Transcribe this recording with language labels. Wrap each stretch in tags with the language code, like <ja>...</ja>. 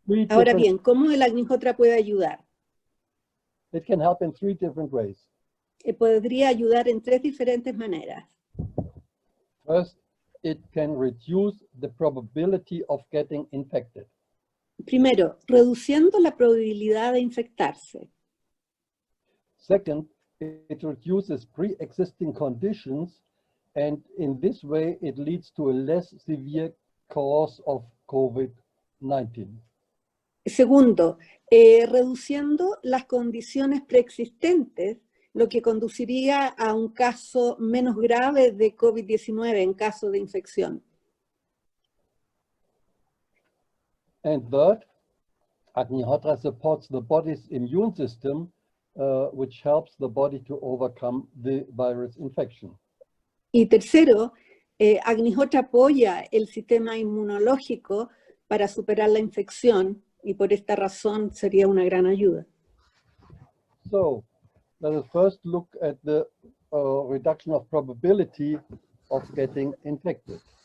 <es>Ahora bien, ¿cómo el Agnihotra puede ayudar?</es> <en>It can help in 3 different ways.</en> <es>Podría ayudar en 3 diferentes maneras.</es> <en>First, it can reduce the probability of getting infected.</en> <es>Primero, reduciendo la probabilidad de infectarse.</es> <en>Second, it reduces pre-existing conditions, and in this way it leads to a less severe course of COVID-19.</en> <es>Segundo, reduciendo las condiciones preexistentes, lo que conduciría a un caso menos grave de COVID-19 en caso de infección.</es> <en>And third, Agnihotra supports the body's immune system, which helps the body to overcome the virus infection.</en> <es>Y tercero, Agnihotra apoya el sistema inmunológico para superar la infección, y por esta razón sería una gran ayuda.</es> <en>So, let us first look at the reduction of probability of getting infected.</en>